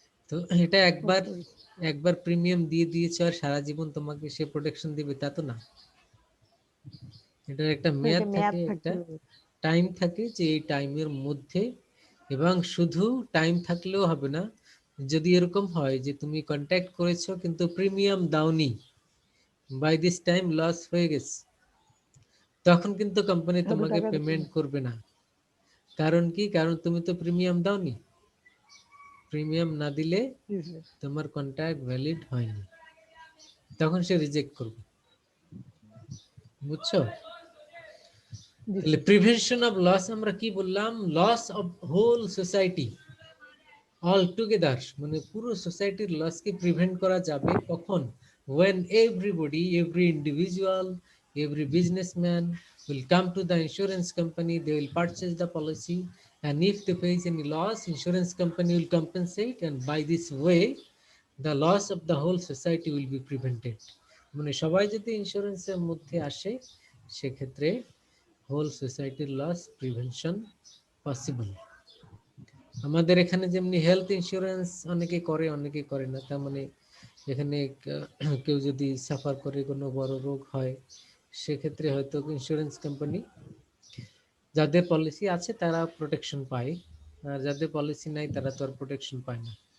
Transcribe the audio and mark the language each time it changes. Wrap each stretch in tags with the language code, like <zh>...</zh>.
<bn>তো এটা একবার একবার প্রিমিয়াম দিয়ে দিয়েছে আর সারা জীবন তোমাকে সে প্রোটেকশন দিবে তা তো না, এটার একটা মেয়াদ থাকে, একটা টাইম থাকে, যে এই টাইমের মধ্যে, এবং শুধু টাইম থাকলেও হবে না, যদি এরকম হয় যে তুমি কন্ট্যাক্ট করেছো কিন্তু প্রিমিয়াম দাওনি,</bn> <en>by this time</en> <bn>লস হয়ে গেছে, তখন কিন্তু কোম্পানি তোমাকে পেমেন্ট করবে না। কারণ কি, কারণ তুমি তো প্রিমিয়াম দাওনি, প্রিমিয়াম না দিলে তোমার কন্ট্রাক্ট ভ্যালিড হয়নি, তখন সে রিজেক্ট করবে, বুঝছো?</bn> <en>তাহলে prevention of loss</en> <bn>আমরা কি বললাম,</bn> <en>loss of whole society all together,</en> <bn>মানে পুরো সোসাইটির লসকে প্রিভেন্ট করা যাবে কখন,</bn> <en>when everybody, every individual, every businessman will come to the insurance company, they will purchase the policy, and if they face any loss, insurance company will compensate, and by this way the loss of the whole society will be prevented।</en> <bn>মানে সবাই যদি ইন্স্যুরেন্সের মধ্যে আসে সেক্ষেত্রে whole সোসাইটির loss prevention possible. আমাদের এখানে যেমনি হেলথ ইন্স্যুরেন্স অনেকে করে অনেকে করে না, তার মানে এখানে কেউ যদি সাফার করে কোনো বড় রোগ হয় সেক্ষেত্রে হয়তো ইন্স্যুরেন্স কোম্পানি, যাদের পলিসি আছে তারা প্রোটেকশন পায়, আর যাদের পলিসি নাই তারা তো আর প্রোটেকশন পায় না।</bn>